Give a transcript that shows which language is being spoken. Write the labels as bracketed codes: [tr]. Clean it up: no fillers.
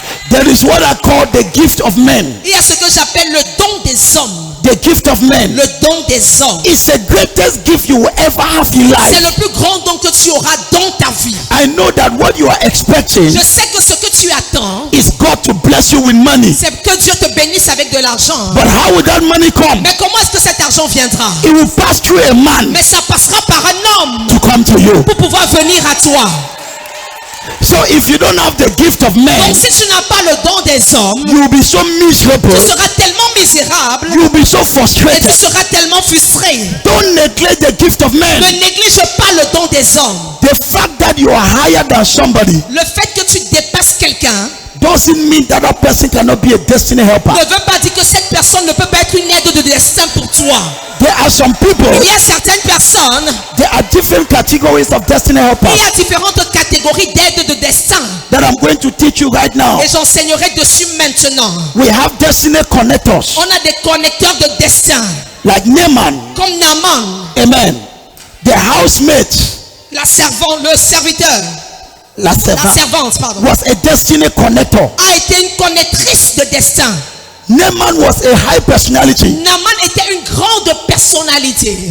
[en] There is what I call the gift of men. [fr] Il y a ce que j'appelle le don des hommes. [en] The gift of men. [fr] Le don des hommes. [en] It's the greatest gift you will ever have in [fr] C'est [en] life. [fr] le plus grand don que tu auras dans ta vie. [en] I know that what you are expecting [fr] Je sais que ce que tu attends, [en] is God to bless you with money. [fr] c'est que Dieu te bénisse avec de l'argent. [en] But how will that money come? [fr] Mais comment est-ce que cet argent viendra? [en] It will pass through a man [fr] Mais ça passera par un homme [en] to come to you. [fr] pour pouvoir venir à toi. [en] So if you don't have the gift of men, [fr] Donc si tu n'as pas le don des hommes, [en] you will be so miserable. [fr] tu seras tellement misérable [en] You will be so [fr] et tu [en] frustrated. [fr] seras tellement frustré. [en] Don't neglect the gift of [fr] Ne [en] men. [fr] néglige pas le don des hommes. [en] The fact that you are higher than somebody [fr] Le fait que tu dépasses quelqu'un [en] doesn't mean that that person cannot be a destiny helper. [fr] ne veut pas dire que cette personne ne peut pas être une aide de destin pour toi. [en] There are some people, [fr] Il y a certaines personnes, [en] there are different categories of destiny [fr] il y [en] helpers [fr] a différentes catégories d'aides de destin. [en] that I'm going to teach you right now. [fr] Et j'enseignerai dessus maintenant. [en] We have destiny connectors [fr] On a des connecteurs de destin, [en] like Naaman, [fr] comme Naaman, [en] amen. The housemate, [fr] la servante, le serviteur, la la [en] servant, [fr] servante, pardon, [en] was a destiny connector. [fr] a été une connectrice de destin. [en] Naaman was a high personality, [fr] Naaman était une grande personnalité.